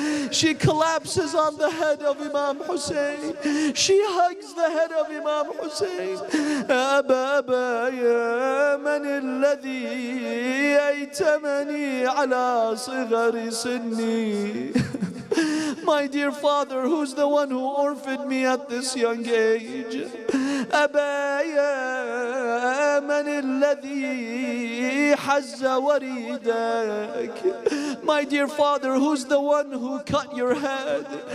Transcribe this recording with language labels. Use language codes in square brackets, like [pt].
[en] She collapses on the head of Imam Hussain. She hugs the head of Imam Hussain. [ar] أبا يا من الذي أيتمني على صغر سني. [en] My dear father, who's the one who orphaned me at this young age? [ar] أبا يا من الذي حز وريدك. [en] My dear father, who's the one who cut your head?